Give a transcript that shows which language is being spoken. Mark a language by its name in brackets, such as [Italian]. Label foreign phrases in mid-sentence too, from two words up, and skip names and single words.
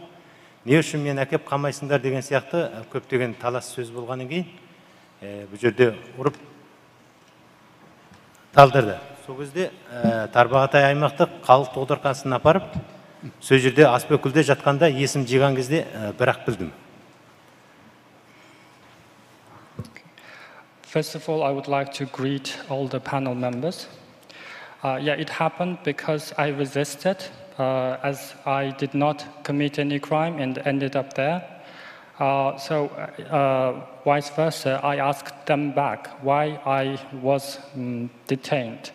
[Kazakh] Не үшін мен әкеп қамайсыңдар деген сияқты көптеген талас сөз болғаннан кейін, бұл жерде ұрып талдырды. Сол кезде Тарбағатай аймақтық халық докторханасына апарып, сол жерде аспекүлде жатқанда есім жиған кезде бірақ білдім. [English] First of all, I would like to greet all the panel members. It happened because I resisted, as I did not commit any crime and ended up there. So vice versa, I asked them back why I was detained.